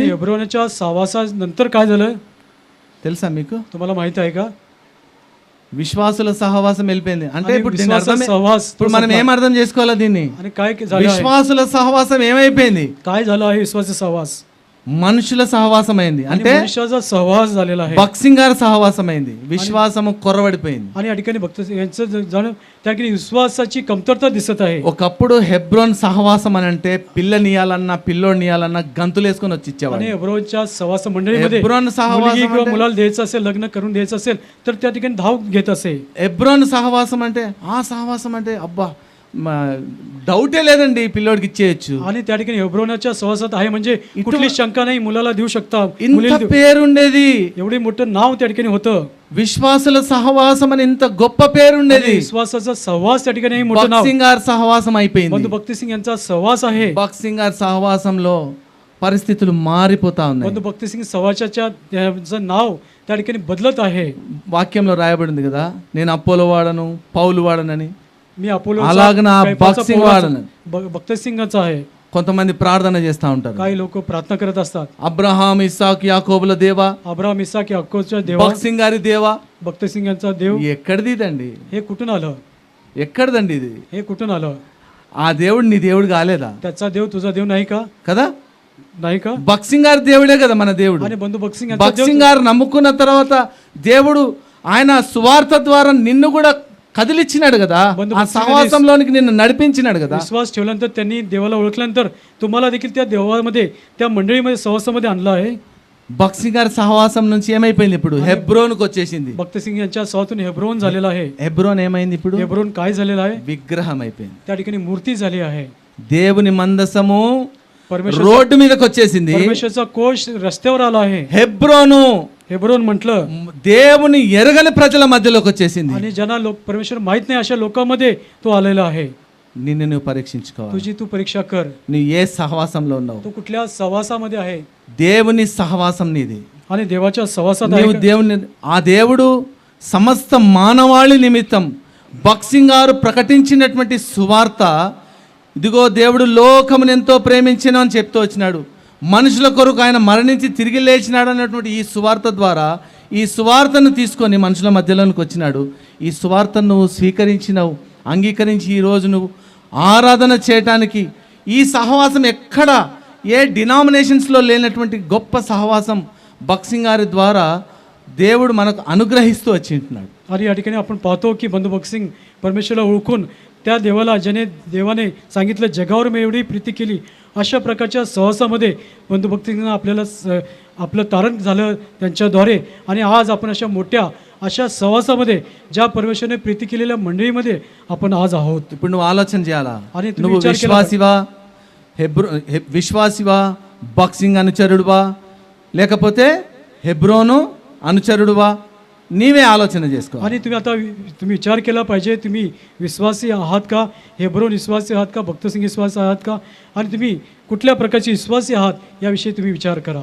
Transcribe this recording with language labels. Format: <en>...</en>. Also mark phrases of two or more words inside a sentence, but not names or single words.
<mr>आणि हेब्रोनाच्या सहवासानंतर काय झालं</mr> <te>తెలుసా మీకు?</te> <mr>तुम्हाला माहित आहे का?</mr> <te>విశ్వాసుల సహవాసం వెళ్ళిపోయింది. అంటే</te> <mr>आणि</mr> <te>ఇప్పుడు దీని</te> <mr>विश्वासाचा</mr> <te>అర్థమే-</te> <mr>सहवास तो</mr> <te>ఇప్పుడు మనం</te> <mr>संपला.</mr> <te>ఏం అర్థం చేసుకోవాలా దీన్ని?</te> <mr>आणि काय झालं आहे?</mr> <te>విశ్వాసుల సహవాసం ఏమైపోయింది?</te> <mr>काय झालं आहे? विश्वासाचा सहवास</mr> <te>మనుషుల సహవాసం అయింది.</te> <mr>आणि</mr> <te>అంటే</te> <mr>मनुष्याचा सहवास झालेला आहे.</mr> <te>బక్సింగ్ గారి సహవాసం అయింది, విశ్వాసము కొరవడిపోయింది.</te> <mr>आणि या ठिकाणी भक्त यांचं जाणं त्या ठिकाणी विश्वासाची कमतरता दिसत आहे.</mr> <te>ఒకప్పుడు హెబ్రోన్ సహవాసం అని అంటే పిల్లనియాలన్నా పిల్లోనియాలన్నా గంతులు వేసుకొని వచ్చి ఇచ్చేవాడు.</te> <mr>आणि हेब्रोनच्या सहवास मंडळीमध्ये हेब्रोन सहवास मुलगी किंवा म्हणजे- मुलाला द्यायचं असेल, लग्न करून द्यायचं असेल तर त्या ठिकाणी धाव घेत असे.</mr> <te>హెబ్రోన్ సహవాసం అంటే ఆ సహవాసం అంటే అబ్బా డౌటే లేదండి, పిల్లోడికి ఇచ్చేయచ్చు.</te> <mr>आणि त्या ठिकाणी हेब्रोनाच्या सहवासात आहे म्हणजे कुठली शंका नाही, मुलाला देऊ शकता.</mr> <te>ఇంత పేరుండేది,</te> <mr>एवढे मोठं नाव त्या ठिकाणी होतं.</mr> <te>విశ్వాసుల సహవాసం అని ఇంత గొప్ప పేరుండేది.</te> <mr>विश्वासाचा सहवास त्या ठिकाणी मोठं नाव.</mr> <te>బాక్సింగ్ గారి సహవాసం అయిపోయింది.</te> <mr>बंधू भक्ती सिंग यांचा सहवास आहे.</mr> <te>బాక్సింగ్ గారి సహవాసంలో పరిస్థితులు మారిపోతా ఉన్నాయి.</te> <mr>बंधू भक्ती सिंग सहवासाच्या नाव त्या ठिकाणी बदलत आहे.</mr> <te>వాక్యంలో రాయబడింది కదా, నేను అపోలో వాడను, పౌలు వాడనని.</te> <mr>मी अपोलो</mr> <te>అలాగే నా బాక్సింగ్ వాడను.</te> <mr>भक्ती सिंगाचा आहे.</mr> <te>కొంతమంది ప్రార్థన చేస్తూ ఉంటారు,</te> <mr>काही लोक प्रार्थना करत असतात.</mr> <te>అబ్రహాం, ఇస్సాకు, యాకోబుల దేవా,</te> <mr>अब्राहम इसाक याकोबच्या देवा,</mr> <te>బాక్సింగ్ గారి దేవా.</te> <mr>भक्ती सिंग यांचा देव.</mr> <te>ఎక్కడిది ఇదండి?</te> <mr>हे कुठून आलं?</mr> <te>ఎక్కడిదండి ఇది?</te> <mr>हे कुठून आलं?</mr> <te>ఆ దేవుడు నీ దేవుడు కాలేదా?</te> <mr>त्याचा देव तुझा देव नाही का?</mr> <te>కదా,</te> <mr>नाही का?</mr> <te>బాక్సింగ్ గారి దేవుడే కదా మన దేవుడు.</te> <mr>आणि बंधू भक्ती सिंग यांचा देव.</mr> <te>బాక్సింగ్ గారు నమ్ముకున్న తర్వాత దేవుడు ఆయన సువార్త ద్వారా నిన్ను కూడా కదిలిచ్చినాడు కదా, ఆ సహవాసంలోనికి నిన్ను నడిపించినాడు కదా.</te> <mr>विश्वास ठेवल्यानंतर त्यांनी देवाला ओळखल्यानंतर तुम्हाला देखील त्या देवामध्ये, त्या मंडळीमध्ये, सहवासामध्ये आणलं आहे.</mr> <te>బాక్సింగ్ గారి సహవాసం నుంచి ఏమైపోయింది? ఇప్పుడు హెబ్రోన్కి వచ్చేసింది.</te> <mr>भक्ती सिंग यांच्या सहवासातून हेब्रोन झालेला आहे.</mr> <te>హెబ్రోన్ ఏమైంది? ఇప్పుడు</te> <mr>हेब्रोन काय झालेला आहे?</mr> <te>విగ్రహం అయిపోయింది.</te> <mr>त्या ठिकाणी मूर्ती झाली आहे.</mr> <te>దేవుని మందసము</te> <mr>परमेश्वर</mr> <te>రోడ్డు మీదకి వచ్చేసింది.</te> <mr>परमेश्वरचा कोश रस्त्यावर आला आहे.</mr> <te>హెబ్రోను</te> <mr>हेब्रोन म्हटलं</mr> <te>దేవుని ఎరగని ప్రజల మధ్యలోకి వచ్చేసింది.</te> <mr>आणि ज्यांना लोक परमेश्वर माहित नाही अशा लोकांमध्ये तो आलेला आहे.</mr> <te>నిన్ను నువ్వు పరీక్షించుకోవాలి.</te> <mr>तुझी तू परीक्षा कर.</mr> <te>నువ్వు ఏ సహవాసంలో ఉన్నావు?</te> <mr>तू कुठल्या सहवासामध्ये आहे?</mr> <te>దేవుని సహవాసం నీది.</te> <mr>आणि देवाच्या सहवासात</mr> <te>నీవు</te> <mr>आहे का?</mr> <te>దేవుని, ఆ దేవుడు సమస్త మానవాళి నిమిత్తం బాక్సింగ్ గారు ప్రకటించినటువంటి సువార్త, ఇదిగో దేవుడు లోకమును ఎంతో ప్రేమించిన అని చెప్తూ వచ్చినాడు, మనుషుల కొరకు ఆయన మరణించి తిరిగి లేచినాడు అన్నటువంటి ఈ సువార్త ద్వారా, ఈ సువార్తను తీసుకొని మనుషుల మధ్యలోనికి వచ్చినాడు. ఈ సువార్తను నువ్వు స్వీకరించినావు, అంగీకరించి ఈరోజు నువ్వు ఆరాధన చేయటానికి ఈ సహవాసం ఎక్కడ ఏ డినామినేషన్స్లో లేనటువంటి గొప్ప సహవాసం బాక్సింగ్ గారి ద్వారా దేవుడు మనకు అనుగ్రహిస్తూ వచ్చి ఉంటున్నాడు.</te> <mr>आणि या ठिकाणी आपण पाहतो की बंधू भक्त सिंग परमेश्वराला ओळखून त्या देवाला, ज्याने देवाने सांगितलं जगावर मी एवढी प्रीती केली, अशा प्रकारच्या सहवासामध्ये बंधू भक्तींना आपल्याला आपलं तारण झालं त्यांच्याद्वारे. आणि आज आपण अशा मोठ्या अशा सहवासामध्ये ज्या परमेश्वराने प्रीती केलेल्या मंडळीमध्ये आपण आज आहोत.</mr> <te>ఇప్పుడు నువ్వు ఆలోచన చేయాలా,</te> <mr>आणि तुम्ही</mr> <te>నువ్వు</te> <mr>विचार केला</mr> <te>విశ్వాసివా, విశ్వాసివా, బాక్సింగ్ అనుచరుడువా, లేకపోతే హెబ్రోను అనుచరుడువా? నీవే ఆలోచన చేసుకో.</te> <mr>आणि तुम्ही आता तुम्ही विचार केला पाहिजे, तुम्ही विश्वासी आहात का, हेब्रोन विश्वासी आहात का, भक्तसिंग विश्वासी आहात का, आणि तुम्ही कुठल्या प्रकारचे विश्वासी आहात याविषयी तुम्ही विचार करा.</mr>